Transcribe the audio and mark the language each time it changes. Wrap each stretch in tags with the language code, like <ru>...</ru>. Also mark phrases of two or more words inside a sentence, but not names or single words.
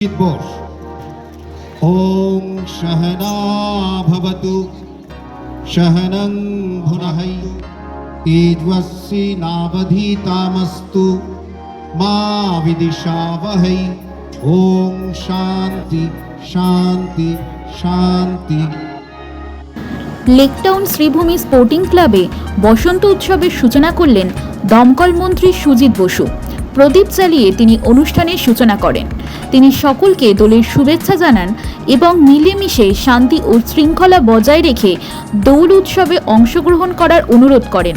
<sa>बोस ओम सहना भवतु सहनं भुनक्तु तेजस्वी नावधीतमस्तु मा विद्विषावहै। ओम शांति शांति शांति।</sa> <bn>লেকটাউন শ্রীভূমি স্পোর্টিং ক্লাবে বসন্ত উৎসবের সূচনা করলেন দমকল মন্ত্রী সুজিত বসু। প্রদীপ জ্বালিয়ে তিনি অনুষ্ঠানের সূচনা করেন। তিনি সকলকে দোলের শুভেচ্ছা জানান এবং মিলেমিশে শান্তি ও শৃঙ্খলা বজায় রেখে দোল উৎসবে অংশগ্রহণ করার অনুরোধ করেন।</bn>